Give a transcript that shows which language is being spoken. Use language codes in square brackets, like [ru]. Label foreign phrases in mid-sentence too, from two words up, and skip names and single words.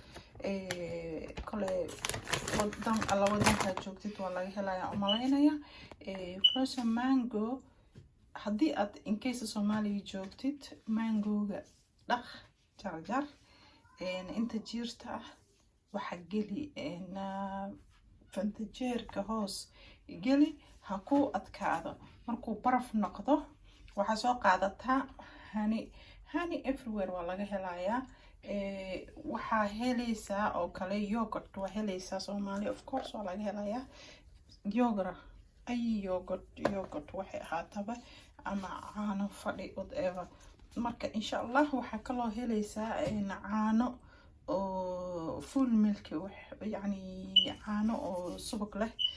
[so] kale wadan alla wadanka joogtid waa laga helayaa umaleynaya [en] frozen mango [so] haddii aad [en] in case [so] Soomaaliya joogtid mangoga dhaq jarjar inta jiirta ah waxa geli fantajeerka hoos geli ha ku adkaado markuu baraf noqdo waxa soo qaadataa honey everywhere waa laga helayaa waxaa helaysaa oo kale yogurt waa helaysaa Soomaali [en] of course [so] waa laga helayaa yogurt ay yogurt waxay ahaataba ama caano fadhi whatever marka insha Allah waxa kaloo helaysaa caano oo [en] full milk [so] yani caano oo subag leh